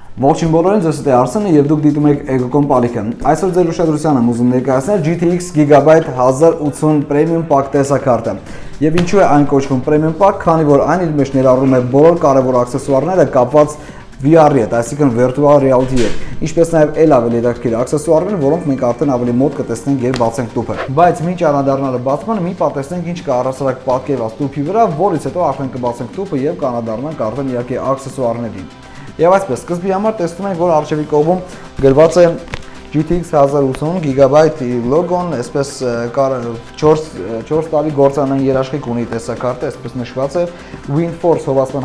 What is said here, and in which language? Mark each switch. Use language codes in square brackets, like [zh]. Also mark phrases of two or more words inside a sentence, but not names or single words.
[hy] Ողջույն բոլորին, ձեզ հետ է Արսենը եւ դուք դիտում եք Ecocom Palic-ը։ Այսօր ձեր ուշադրությանը եմ ուզում ներկայացնել GTX Gigabyte 1080 Premium Pack տեսակարտը։ Եվ ինչու է այն կոչվում Premium Pack, քանի որ այն իր մեջ ներառում է բոլոր կարևոր աքսեսուարները կապված VR-ի հետ, այսինքն [en] virtual reality [hy] հետ, ինչպես նաև էլ ավելի հետաքրքիր աքսեսուարներ, որոնք մենք արդեն ավելի մոտ կտեսնենք երբ բացենք տուփը։ Բայց մինչ անդրադառնալը բացմանը մի պատմենք ինչ կա առհասարակ պատկերված տուփի վրա, որից հետո արդեն կբացենք տուփը եւ կանադառնանք արդեն իհարկե աքսեսուարներին։ Եւ այսպես սկզբի համար տեսնում ենք, որ արժևի կողմում գրված է GTX 1080 GB լոգոն, այսպես 4 տարի գործանային երաշխիք ունի տեսակարտը, այսպես նշված է WindForce հովացման